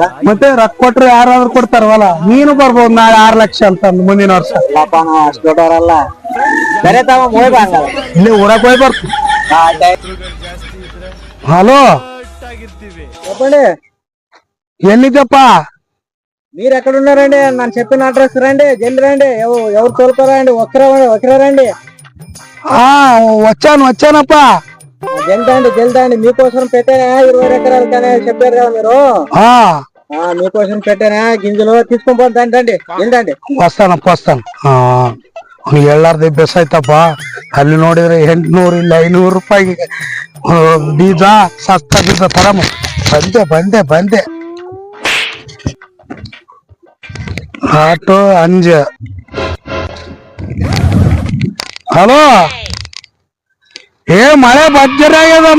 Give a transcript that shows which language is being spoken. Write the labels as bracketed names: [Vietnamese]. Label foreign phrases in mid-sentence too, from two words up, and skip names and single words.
[Kannada] ಮತ್ತೆ ರೊಕ್ಕ ಕೊಟ್ರೆ ಯಾರಾದ್ರೂ ಕೊಡ್ತಾರ ಹೊಲ. ನೀನು ಬರ್ಬೋದು ನಾಳೆ 6 ಲಕ್ಷ ಅಂತ ಮುಂದಿನ ವರ್ಷ. ಅಷ್ಟು ದೊಡ್ಡವರಲ್ಲ. ಸರಿ ತಮ್ಮ ಇಲ್ಲಿ ಊರಾಗ ಹೋಗಿ ಬರ್ತೀನಿ. ಹಲೋ, ಎಲ್ಲಿದ್ದಪ್ಪ? [Telugu] మీరు ఎక్కడ ఉన్నారండి? నన్ను చెప్పిన అడ్రస్ రండి, జల్ది రండి. ఎవరు తోలుకోరండి? ఒకరే రండి. వచ్చానప్ప. జల్దండి మీకోసం పెట్టానా 20 ఎకరాలు కానీ చెప్పారు కదా మీరు. మీకోసం పెట్టానా గింజలు తీసుకొని పోతాండి. జల్దండి. వస్తాను. [Kannada] ಎಲ್ಲಾರ್ದು ಬೆಸ್ ಆಯ್ತಪ್ಪ. ಅಲ್ಲಿ ನೋಡಿದ್ರೆ 800 ಇಲ್ಲ 500 ರೂಪಾಯಿ ಬೀಜ ಸಸ್ತ ಬೀಜ ತರಮ. ಬಂದೆ ಆಟೋ 5. ಹಲೋ, ಮಳೆ ಭರ್ಜರಿ ಆಗ್ಯದಮ್ಮ.